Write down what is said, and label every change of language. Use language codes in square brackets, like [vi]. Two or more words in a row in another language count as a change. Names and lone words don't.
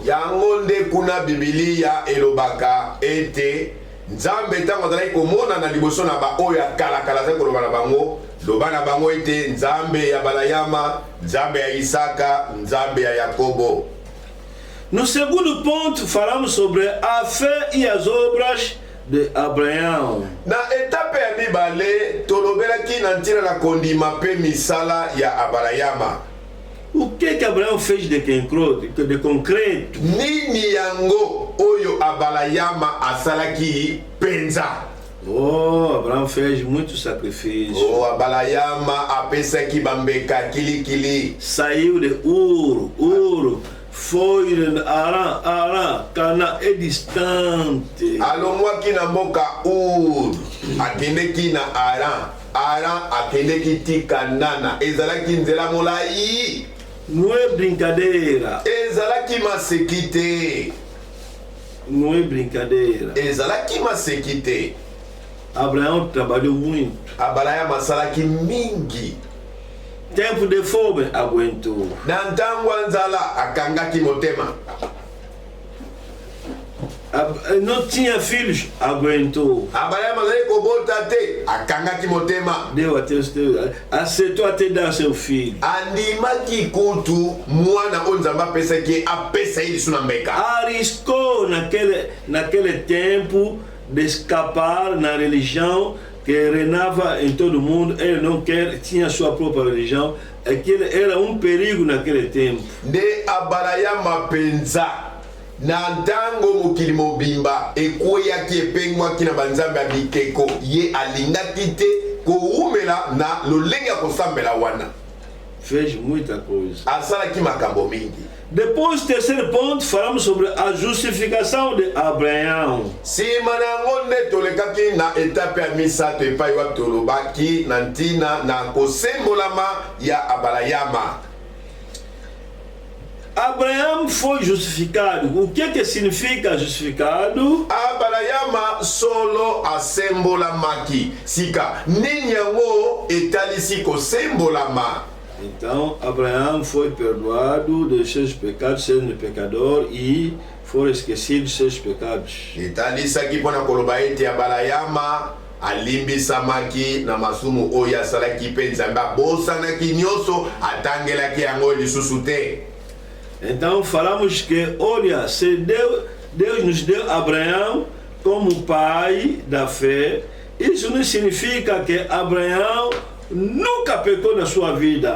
[ln] Yango nde kuna Biblia elobaka ete nzambe ntango azalaki komona na liboso na ba oyo akalakala azali koloba na bango, loba na bango ete nzambe ya Abalayama, nzambe ya Isaka, nzambe ya Yakobo. [pt] No segundo ponto, falamos sobre a fé e as obras de Abraão. [ln] Na etape ya mibale tolobelaki na ntina na kondima pe misala ya Abalayama. [pt] O que Abraão fez de concreto? [ln] Nini yango oyo Abalayama asalaki penza? [pt] Oh, Abraão fez muito sacrifício. [ln] Oh, Abalayama apesaki bambeka kilikili. [pt] Saiu de Ur, foi Arã, Cana é distante. [ln] Alongwaki na mboka Ur, akendeki na Aran akendeki ti Kanana. Ezalaki nzela molai. [pt] Não é brincadeira. [ln] Ezalaki masekite. [pt] Não é brincadeira. [ln] Ezalaki masekite. [pt] Abraão trabalhou muito. [ln] Abalayama asalaki mingi. [pt] Tempo de fome, aguentou. [ln] Na ntango ya nzala akangaki motema. [pt] Não tinha filhos, aguentou. [ln] Abalayama azali kobota te, akangaki motema. [pt] Deu até aceitou até dar seu filho. [ln] Andimaki kutu mwana oyo nzambe apesaki apesa ye lisu na mbeka. [pt] Arriscou naquele tempo de escapar na religião que reinava em todo mundo. Ele não tinha sua própria religião. Aquele era perigo naquele tempo. [ln] Nde Abalayama penza na ntango mokili mobimba ekweyaki epengwaki na banzambe ya bikeko, ye alingaki te koumela na lolenge ya kosambela wana. [pt] Fez muita coisa. [ln] Asalaki makambo mingi. [pt] Depois, terceiro ponto, falamos sobre a justificação de Abraão. [ln] Sima na yango nde tolekaki na etape ya misato epai wapi tolobaki na ntina na kosembolama ya Abalayama. [pt] Abraão foi justificado. O que significa justificado? [ln] Abalayama solo asembolamaki. Sika nini yango etalisi kosembolama? [pt] Então, Abraão foi perdoado dos seus pecados, sendo pecador, e foram esquecidos seus pecados. [ln] Etalisaki mpona koloba ete Abalayama alimbisamaki na masumu oyo asalaki mpe nzambe abosanaki nyonso atangelaki yango lisusu te. [pt] Então falamos que, olha, se Deus nos deu Abraão como pai da fé, isso não significa que Abraão nunca pecou na sua vida.